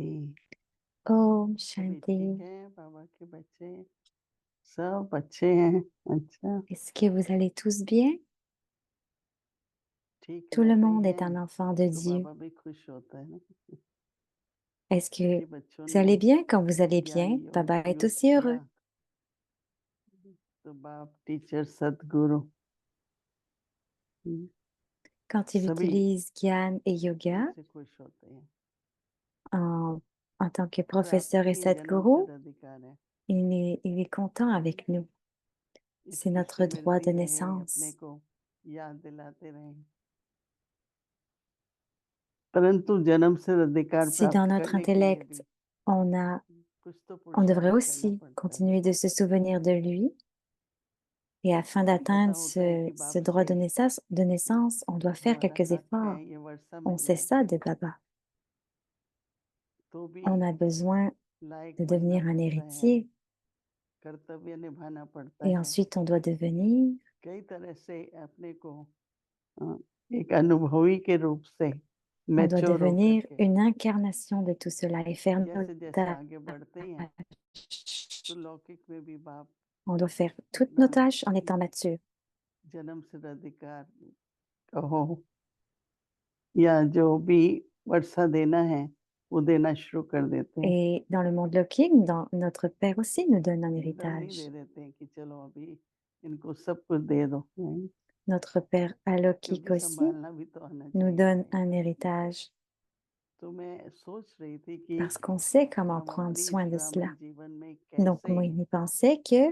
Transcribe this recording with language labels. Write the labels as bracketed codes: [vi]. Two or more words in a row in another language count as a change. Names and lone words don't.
[hi] Om सभी ठीक Shanti. है? बाबा के बच्चे सब अच्छे हैं? अच्छा, [fr] Est-ce que vous allez tous bien? [hi] ठीक [fr] Tout le [hi] रहते [fr] monde est [hi] हैं [fr] un enfant de [hi] तो [fr] Dieu. [hi] बाबा भी खुश होता है ना। [fr] Est-ce que [hi] कि बच्चों [fr] vous [hi] ने [fr] allez bien? Quand vous allez [hi] ज्ञान [fr] bien, [hi] योग [fr] Baba est [hi] युक्त [fr] aussi [hi] किया [fr] heureux. [hi] तो बाप टीचर सतगुरु [fr] Quand il [hi] सभी [fr] utilise Gyan et [hi] दिल [fr] Yoga [hi] से खुश होते हैं। [fr] en tant que professeur [hi] प्राप्ति [fr] et [hi] ही जन्म से [fr] Sadhguru, [hi] अधिकार है। [fr] il est content avec nous. [hi] इस [fr] C'est notre [hi] खुशी [fr] droit de [hi] मिलती रहे, अपने [fr] naissance. [hi] को याद दिलाते रहें। परंतु जन्म से अधिकार [fr] Si dans [hi] प्राप्त [fr] notre [hi] करने के लिए भी [fr] intellect, [hi] कुछ तो [fr] on devrait [hi] पुरुषार्थ करना [fr] aussi [hi] पड़ता है। [fr] continuer de se souvenir de lui. Et afin [hi] कभी पता [fr] d'atteindre [hi] होता है कि [fr] ce [hi] बाप [fr] droit [hi] से [fr] de naissance, on doit faire [hi] हमारा [fr] quelques [hi] हक है, [fr] efforts. [hi] ये वर्षा [fr] On [hi] मिल [fr] sait [hi] गई, [fr] ça de Baba. [hi] तो भी [fr] On a besoin [hi] लायक [fr] de [hi] बनना [fr] devenir un [hi] पड़ता है, [fr] héritier. [hi] कर्तव्य निभाना पड़ता [fr] Et [hi] है। [fr] ensuite, on doit devenir, [hi] कई तरह से अपने को एक अनुभवी के रूप से [fr] on doit [hi] मैच्योर [fr] devenir [hi] होकर के [fr] une incarnation de tout cela et faire nos [hi] जैसे जैसे आगे बढ़ते हैं तो [fr] tâches. [hi] लौकिक में भी बाप [fr] On doit faire toutes [hi] अपना [fr] nos tâches en étant mature. [hi] जन्म सिद्ध अधिकार कहो या जो भी वर्षा देना है वो देना शुरू कर देते हैं। [fr] Et dans le monde lokique, notre Père aussi nous donne un [hi] एकदम नहीं दे [fr] héritage. [hi] देते हैं कि चलो अभी इनको सब कुछ दे दो, नहीं, [fr] Notre Père alokik [hi] क्योंकि [fr] aussi [hi] संभालना भी तो आना [fr] nous [hi] चाहिए, [fr] donne [hi] नहीं। [fr] un héritage [hi] तो मैं सोच रही थी कि [fr] parce qu'on sait comment [hi] हम [fr] prendre [hi] अपनी [fr] soin [hi] इस [fr] de cela. [hi] ग्रामीण जीवन में [fr] Donc, [hi] कैसे [fr] moi, il pensait que